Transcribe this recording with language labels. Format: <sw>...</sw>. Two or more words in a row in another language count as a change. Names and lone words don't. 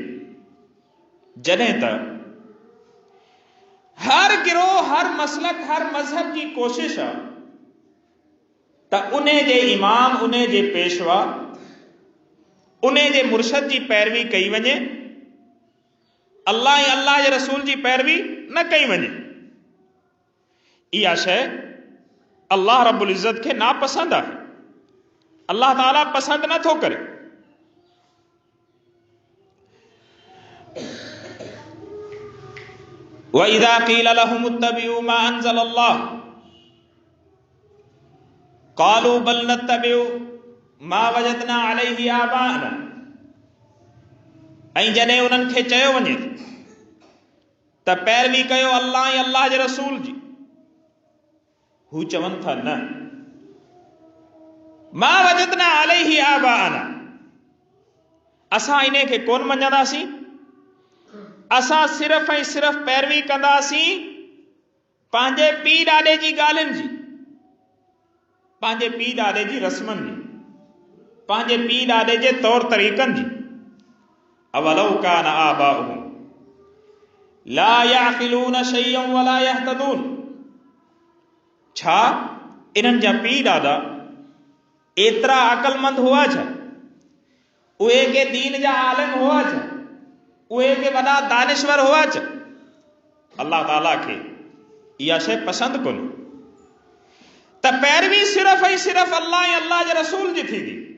<sd>जॾहिं त हर गिरोह, हर मसलक, हर मज़हब जी कोशिश आहे त उन जे इमाम, उन जे पेशवा, उन जे मुर्शद जी पैरवी कई वञे, अल्लाह ऐं अल्लाह जे रसूल जी पैरवी न कई वञे। इहा शइ</sd> <ar>الله رب العزة</ar> <sd>खे नापसंद आहे, अल्लाह ताला पसंदि नथो करे।</sd> <ar>وإذا قيل لهم اتبعوا ما أنزل الله قالوا بل نتبع ما وجدنا عليه آباءنا,</ar> <sd>ऐं जॾहिं उन्हनि खे चयो वञे त पैरवी कयो अल्लाह ऐं अल्लाह जे रसूल जी, हू चवनि था न,</sd> <ar>ما وجدنا عليه آباءنا,</ar> <sd>असां इन खे कोन मञंदासीं, असां सिर्फ़ ऐं सिर्फ़ पैरवी कंदासीं पंहिंजे पीउ ॾाॾे जी ॻाल्हियुनि जी, पंहिंजे पीउ ॾाॾे जी रस्मनि जी, पंहिंजे पीउ ॾाॾे जे तौर तरीक़नि जी।</sd> <ar>أولو كان آباؤهم لا يعقلون شيئا ولا يهتدون,</ar> <sd>छा इन्हनि जा पीउ ॾाॾा एतिरा अक़लमंद हुआ छा, उहे के दीन जा आलिम हुआ छा, उहे के वॾा दानिश्वर हुआ छा? अल्लाह ताला खे इहा शइ पसंदि कोन्हे त पैरवी सिर्फ़ ऐं सिर्फ़ अल्लाह ऐं अल्लाह जे रसूल जी थींदी।</sd>